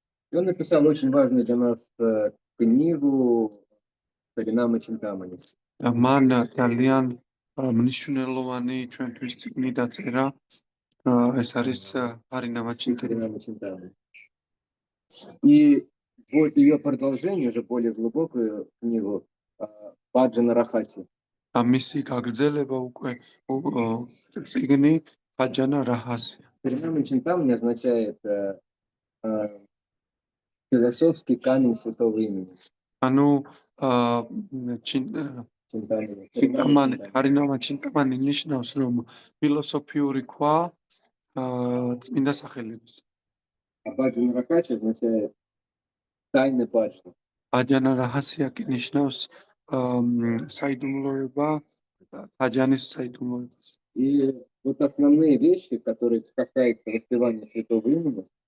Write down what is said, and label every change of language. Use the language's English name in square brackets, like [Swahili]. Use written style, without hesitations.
[Russian] И он написал очень важную для нас книгу Харинама Чинтамани. [Georgian] მან ძალიან მნიშვნელოვანი ჩვენთვის წიგნი დაწერა, ეს არის ჰარინამა ჩინტამანი. [Russian] Харинама Чинтамани. И вот ее продолжение, уже более глубокую книгу Баджана Рахаси. [Georgian] და მისი გაგრძელება უკვე წიგნი ბაჯანა რაჰასია. [Russian] Харинама Чинтамани означает философский камень святого имени. [Georgian] ანუ [Russian] Чинтамани. [Georgian] ჩინტამანი, ჰარინამა ჩინტამანი ნიშნავს რომ ფილოსოფიური ქვა წმინდა სახელების. [Russian] А Баджана Рахаси означает тайны Баджана. [Georgian] ბაჯანა რაჰასია კი ნიშნავს საიდუმლოება, ბაჯანის საიდუმლოებას. [Russian] И вот основные вещи, которые касаются воспевания святого имени,